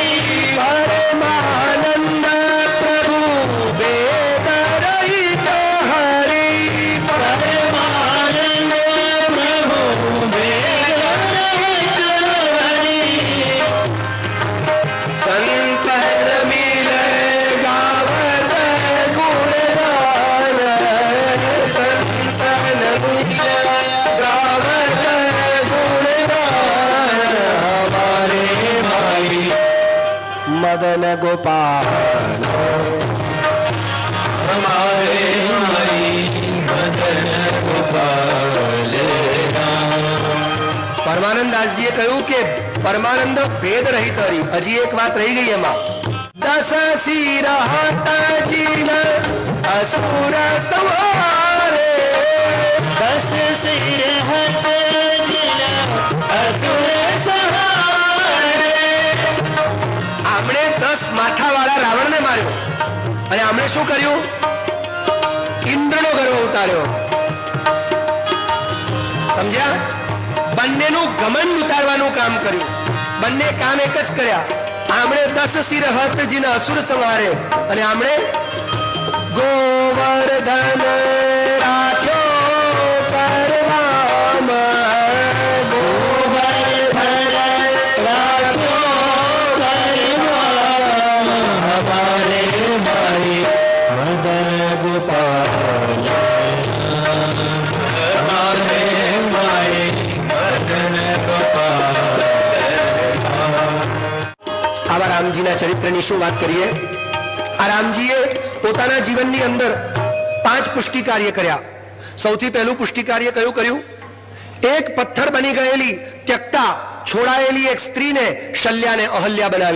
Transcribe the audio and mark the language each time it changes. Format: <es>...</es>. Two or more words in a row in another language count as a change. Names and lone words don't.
<bra>परमानंद प्रभु वेद रहित हरि. परमानंद प्रभु भेद रहित हरि संतर मिले गावत गुणगान. संतन मिले गावत गुणगान. हमारे माई मदन गोपाल. हमारे माई मदन गोपाल</bra> <gu>પરમાનંદાસજીએ કહ્યું કે</gu> <bra>परमानंद भेद रहित हरि.</bra> <gu>હજી એક વાત રહી ગઈ એમાં.</gu> <bra>दस शिर हतजीन असुर संहारे. दस सिर हत जिला असुर सहारे</bra> <gu>આમણે 10 માથાવાળા રાવણને માર્યો અને આમણે શું કર્યું? ઇન્દ્રનો ગર્વ ઉતાર્યો. સમજ્યા? બંનેનું ઘમંડ ઉતારવાનું કામ કર્યું. બંને કામ એક જ કર્યા. આમણે</gu> <bra>10 शिर हतजीन असुर संहारे</bra> <gu>અને આમણે</gu> <bra>गोवर्धन राख्यो परवाम. गोवर्धन राख्यो करवाम हमारे माई मदन गोपाल हमारे माई मदन गोपाल</bra> <gu>આવા રામજીના ચરિત્રની શું વાત કરીએ? આ રામજીએ પોતાના જીવનની અંદર 5 પુષ્ટિ કાર્ય કર્યા. સૌથી પહેલું પુષ્ટિ કાર્ય કયું કર્યું? એક પથ્થર બની ગયેલી ત્યક્તા છોડાયેલી એક સ્ત્રીને શલ્યાને અહલ્યા બનાવી.</gu>